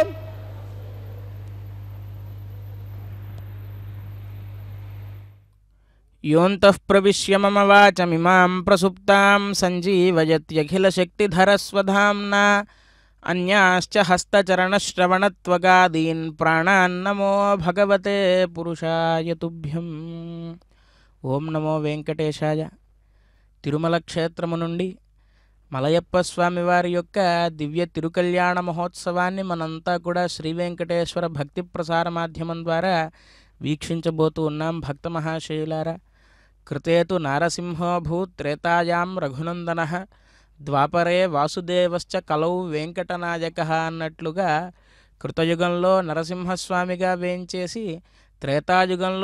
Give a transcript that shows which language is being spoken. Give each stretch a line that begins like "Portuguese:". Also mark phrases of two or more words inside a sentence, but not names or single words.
Sanskrit: योऽन्तः प्रविश्य मम वाचमिमां प्रसुप्तां सञ्जीवयत्यखिलशक्तिधरस्वधाम्ना अन्याश्च हस्तचरणश्रवणत्वगादीन् प्राणान्नमो भगवते पुरुषाय तुभ्यम्।
Telugu: ఓం నమో వెంకటేశాయ. తిరుమల క్షేత్రము నుండి మలయప్ప స్వామి వారి యొక్క దివ్య తిరుకల్యాణ మహోత్సవాన్ని మనంతా కూడా శ్రీ వెంకటేశ్వర భక్తి ప్రసార మాధ్యమం ద్వారా వీక్షించబోతూ ఉన్నాం. భక్త మహాశయులారా,
Sanskrit: కృతేతు నారసింహోభూత్ త్రేతాయాం రఘునందనః ద్వాపరే వాసుదేవశ్చ కలౌ వెంకటనాయకః
Telugu: అన్నట్లుగా కృతయుగంలో నరసింహస్వామిగా వేంచేసి త్రేతాయుగంలో